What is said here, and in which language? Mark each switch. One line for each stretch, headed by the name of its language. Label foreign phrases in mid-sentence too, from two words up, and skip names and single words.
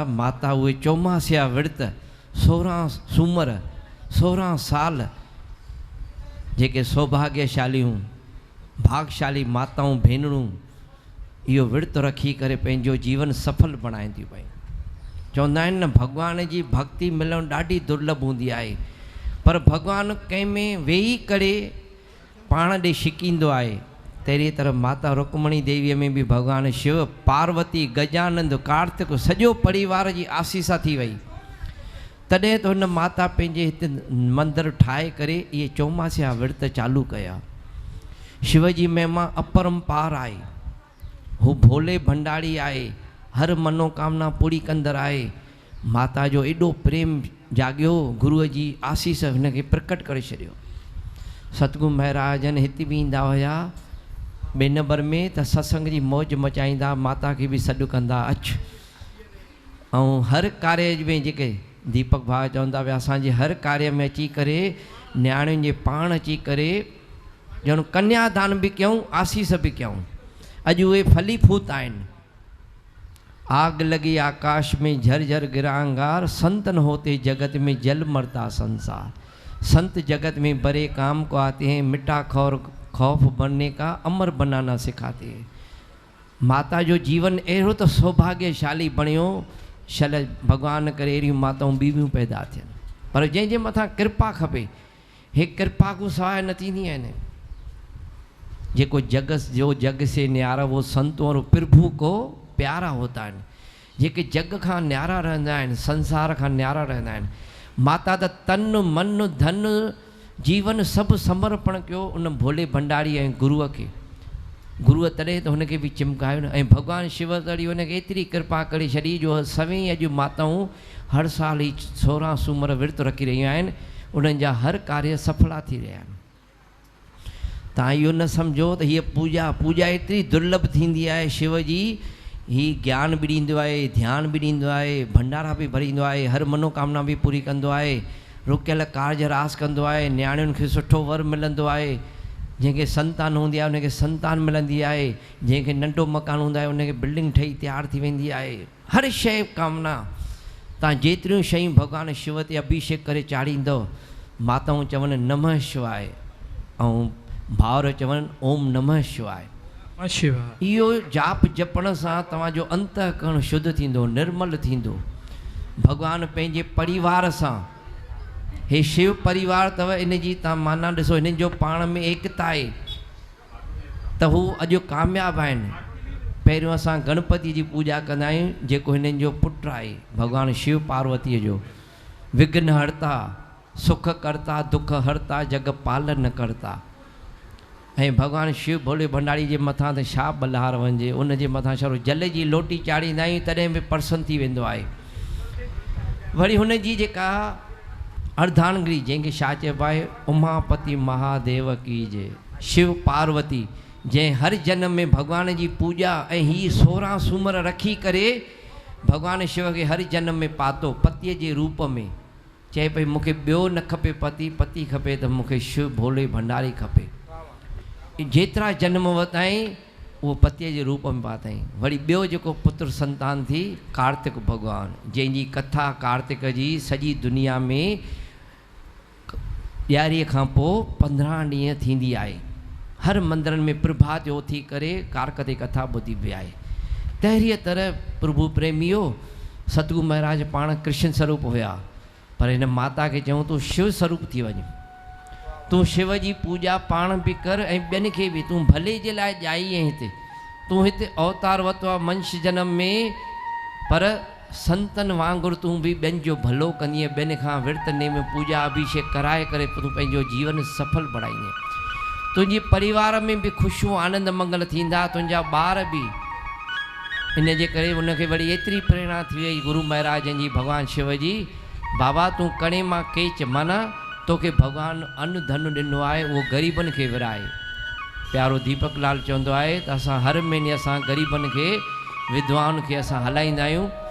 Sindhi: माता उहे चौमासिया विर्त 16 सूमर 16 साल जेके सौभाग्यशालियूं भागशाली माताऊं भेनरूं इहो विर्त रखी करे पंहिंजो जीवन सफल बणाईंदियूं पयूं। चवंदा आहिनि न भॻवान जी भक्ति मिलणु ॾाढी दुर्लभ हूंदी आहे। पर भॻवानु कंहिं में वेही करे पाण ॾे छिकींदो आहे। तहिड़ी तरह माता रुक्मणी देवीअ में बि भॻवानु शिव पार्वती गजानंद कार्तिक सॼो परिवार जी आसीसा थी वई। तॾहिं त हुन माता पंहिंजे हिते मंदरु ठाहे करे इहे चौमासिया विर्त चालू कया। शिव जी महिमा अपरंपार आहे। हू भोले भंडारी आहे, हर मनोकामना पूरी कंदड़ आहे। माता जो एॾो प्रेम जाॻियो, गुरूअ जी आसीस हिनखे प्रकट करे छॾियो। सतगुरु महाराजनि हिते बि ईंदा हुआ 2 नंबर में त सत्संग जी मौज मचाईंदा, माता खे बि सॾु कंदा अच। ऐं हर कार्य में जेके दीपक भाउ चवंदा हुआ असांजे हर कार्य में अची करे न्याणियुनि जे पाण अची करे ॼण कन्यादान बि कयूं, आसीस बि कयूं। अॼु उहे फली फूत आहिनि।
Hindi: आग लगी आकाश में झरझर गिरांगार, संतन होते जगत में जल मरता संसार। संत जगत में बड़े काम को आते हैं, मिटा खौफ बनने का अमर बनाना सिखाते हैं।
Sindhi: माता जो जीवन अहिड़ो त सौभाग्यशाली बणियो। शल भॻवान करे अहिड़ियूं माताऊं ॿियूं पैदा थियनि। पर जंहिंजे मथां कृपा खपे, हे कृपा को सवाइ न थींदी आहिनि। जेको जग जो
Hindi: जग से न्यारा वो संत और प्रभु को प्यारा होता है।
Sindhi: जेके जग खां न्यारा रहंदा आहिनि, संसार खां न्यारा रहंदा आहिनि। माता त तन मन धन जीवन सभु समर्पण कयो उन भोले भंडारी ऐं गुरूअ खे। गुरूअ तॾहिं त हुनखे बि चिमकायो न। ऐं भॻवानु शिव तड़ी हुनखे एतिरी कृपा करे छॾी जो सभई अॼु माताऊं हर साल ई 16 सूमर विर्त रखी रहियूं आहिनि। उन्हनि जा हर कार्य सफला थी रहिया आहिनि। तव्हां इहो न सम्झो त हीअ पूजा एतिरी दुर्लभ थींदी आहे शिव जी। हीउ ज्ञान बि ॾींदो आहे, ध्यानु बि ॾींदो आहे, भंडारा बि भरींदो आहे, हर मनोकामना बि पूरी कंदो आहे, रुकियल कार्ज रास कंदो आहे। न्याणियुनि खे सुठो वर मिलंदो आहे। जंहिंखे संतान हूंदी आहे उनखे संतान मिलंदी आहे। जंहिंखे नंढो मकान हूंदो आहे उनखे बिल्डिंग ठही तयारु थी वेंदी आहे। हर शइ कामना तव्हां जेतिरियूं शयूं भॻवानु शिव ते अभिषेक करे चाढ़ींदव, माताऊं चवनि नमः शिवाय ऐं भाउर चवनि ओम नमः शिवाय। इहो जाप जपण सां तव्हांजो अंतःकरण शुद्ध थींदो, निर्मल थींदो। भॻवानु पंहिंजे परिवार सां, हे शिव परिवार अथव, इन जी तव्हां माना ॾिसो, हिननि जो पाण में एकता आहे त हू अॼु कामयाबु आहिनि। पहिरियों असां गणपति जी पूॼा कंदा आहियूं, जेको हिननि जो पुटु आहे भॻवानु शिव पार्वतीअ जो।
Hindi: विघ्न हरता, सुख करता, दुख हरता, जग पालन करता।
Sindhi: ऐं भॻवानु शिव भोले भंडारी जे मथां त छा बलहार वञिजे। उन जे मथां छड़ो जल जी लोटी चाढ़ींदा आहियूं तॾहिं बि प्रसन्न थी वेंदो आहे। वरी हुन जी जेका अर्धांगिरी, जंहिंखे छा चइबो आहे,
Hindi: उमापति महादेव की जय।
Sindhi: शिव पार्वती जंहिं हर जन्म में भॻवान जी पूॼा ऐं हीअ 16 सूमर रखी करे भॻवानु शिव खे हर जन्म में पातो पतीअ जे रूप में। चए पई मूंखे ॿियो न खपे पति, पति खपे त मूंखे शिव भोले भंडारी खपे। जेतिरा जन्म वरिताई उहो पतीअ जे रूप में पातईं। वरी ॿियो जेको पुत्र संतान थी कार्तिक भॻवानु, जंहिंजी कथा कार्तिक जी सॼी दुनिया में ॾियारीअ खां पोइ 15 ॾींहं थींदी आहे। हर मंदरनि में प्रभात जो थी करे कार्तिक कथा ॿुधी पई आहे। तहिड़ीअ तरह प्रभु प्रेमियो सतगुरु महाराज पाण कृष्ण स्वरूप हुया, पर हिन माता खे चयूं तूं शिव स्वरूप थी वञ, तूं शिव जी पूॼा पाण बि कर ऐं ॿियनि खे बि, तूं भले जे लाइ ॼाई ऐं हिते तूं हिते अवतार वरितो आहे मनुष्य जनम में, पर संतनि वांगुरु तूं बि ॿियनि जो भलो कंदीअ, ॿियनि खां विर्त नेम पूॼा अभिषेक कराए करे तूं पंहिंजो जीवन सफल बणाईंदे। तुंहिंजे परिवार में बि ख़ुशियूं आनंद मंगल थींदा, तुंहिंजा ॿार बि। इन जे करे उनखे वरी एतिरी प्रेरणा थी वई गुरु महाराजनि जी, भॻवानु शिव जी, बाबा तूं कणे मां केच, माना तोखे भॻवानु अन्न धन ॾिनो आहे, उहो ग़रीबनि खे विराए। प्यारो दीपक लाल चवंदो आहे त असां हर महीने असां ग़रीबनि खे, विधवाउनि खे असां हलाईंदा आहियूं।